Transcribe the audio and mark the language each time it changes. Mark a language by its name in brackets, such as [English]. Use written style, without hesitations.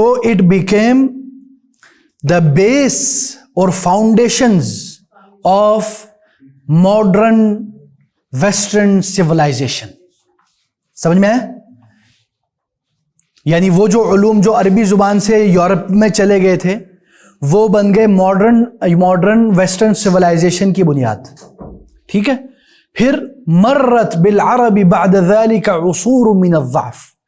[English] It became the base or foundations of modern western civilization. [Urdu] سمجھ میں آیا؟ یعنی وہ جو علوم جو عربی زبان سے یورپ میں چلے گئے تھے وہ بن گئے ماڈرن ویسٹرن سویلائزیشن کی بنیاد. ٹھیک ہے. [Arabic] پھر مرت بالعرب بعد ذلك عصور من الضعف.